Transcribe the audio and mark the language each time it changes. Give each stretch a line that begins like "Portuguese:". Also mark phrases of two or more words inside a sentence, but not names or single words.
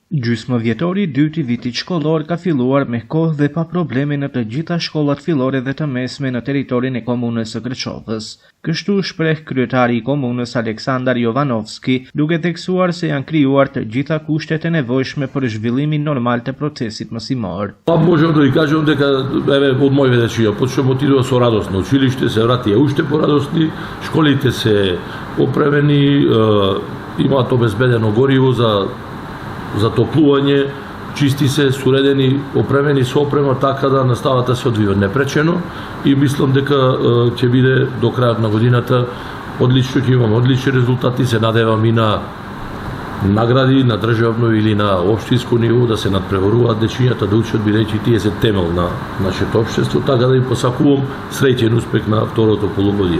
Albanian: Gjysma vjetori 2 i vitit shkollor ka filluar me kohë dhe pa probleme në të gjitha shkollat fillore dhe të mesme në territorin e komunës së Kërçovës. Kështu shpreh kryetari i komunës Aleksandar Jovanovski, duke theksuar se janë krijuar të gjitha kushtet e nevojshme për zhvillimin normal të procesit mësimor.
Macedonian: Можам да ви кажам дека од мој ведечија почнемо отидува со радост на училиште, се вратија уште порадосни, школите се опремени, имаат обезбедено гориво за топлување, чисти се, суредени, опремени со опрема, така да наставата се одвива непречено и мислам дека ќе биде до крајот на годината одлично, ќе имаме одлични резултати, се надевам и на награди на државно или на општинско ниво да се надпреваруваат дечињата да учат, бидејќи тие се темел на нашето општество, така да им посакувам среќен успех на второто полугодие.